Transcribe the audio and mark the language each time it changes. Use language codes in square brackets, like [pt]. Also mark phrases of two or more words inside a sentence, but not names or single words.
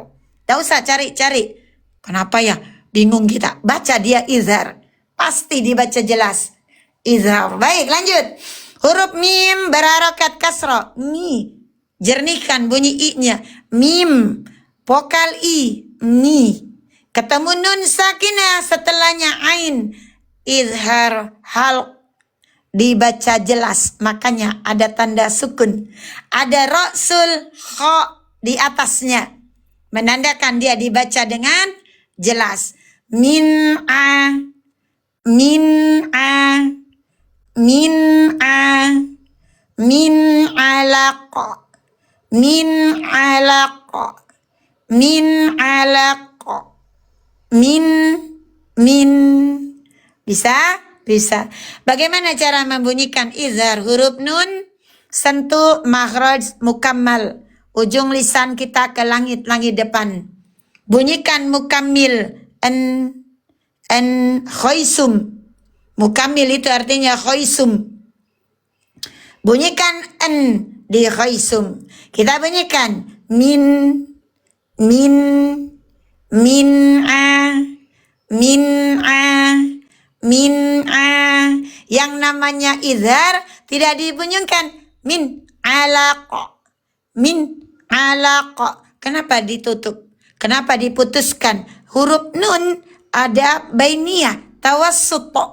[id] Tidak usah cari-cari. Kenapa ya? Bingung kita. Baca dia izhar. Pasti dibaca jelas. Izhar. Baik, lanjut. Huruf mim berharokat kasroh. Mi. Jernihkan bunyi i-nya. Mim. Vokal i. Mi. Ketemu nun sakinah setelahnya ain. Izhar halq. Dibaca jelas. Makanya ada tanda sukun. Ada ra'sul kha di atasnya. Menandakan dia dibaca dengan jelas. [ar] Min a. Min a. Min a. Min alaq. Min alaq. Min alaq. Min. [id] Bisa? Bisa. Bagaimana cara membunyikan izhar huruf nun? Sentuh makhraj mukammal. Ujung lisan kita ke langit-langit depan. Bunyikan mukammil. An khaisum. Mukammil itu artinya khaisum. Bunyikan an di khaisum. Kita bunyikan [ar] min a. [id] Yang namanya izhar tidak dibunyikan [ar] min alaq. [id] Kenapa ditutup? Kenapa diputuskan? Huruf nun ada [ar] bainiyah, tawassut.